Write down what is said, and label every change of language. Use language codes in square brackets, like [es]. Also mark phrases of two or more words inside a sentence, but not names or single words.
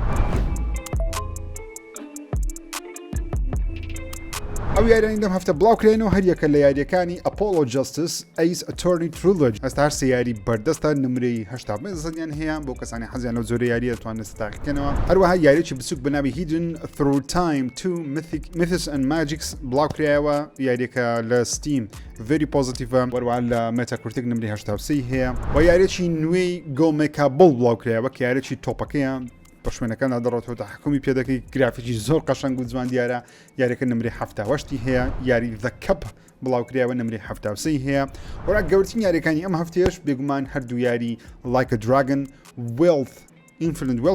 [ckb] ئەو یاریانی دەم هەفتە بڵاوکرێنەوە هەریەکە لە یاریەکانی ئەپۆلۆ جەستس ئەیس ئەتۆرنی ترولۆجی ئەستا هەر سێ یاری بەردەستە نمرەی 80 زەنیان هەیە بۆ کەسانی حەزیان لەو زۆرە یاریە دەتوانن ستاقیکەنەوە هەروەها یاریێکی بچووک بەناوی هیدن through time to myths and magics بڵاوکرایەوە یاریەکە لە ستیم [en] very positive [ckb] وەروەها لە مێتاکورتێک نمرەی 83 هەیە و یاریێکی نوێی گۆمێکابڵ بڵاوکرایەوە کە یاریێکی تۆپەکەیە بە شوێنەکاندا دەڕێتەوە تحکمی پێ دەکەی گرافیکی زۆر قەشەنگ و جوان دیارە یاریەکە نمرەی 78 هەیە یاری The Cup بڵاوکرایەوە نمرەی 73 هەیە وەرا گەورەترین یاریەکانی ئەم هەفتەیەش بێگومان هەردوو یاری Like a Dragon Wealth Infinite Wealth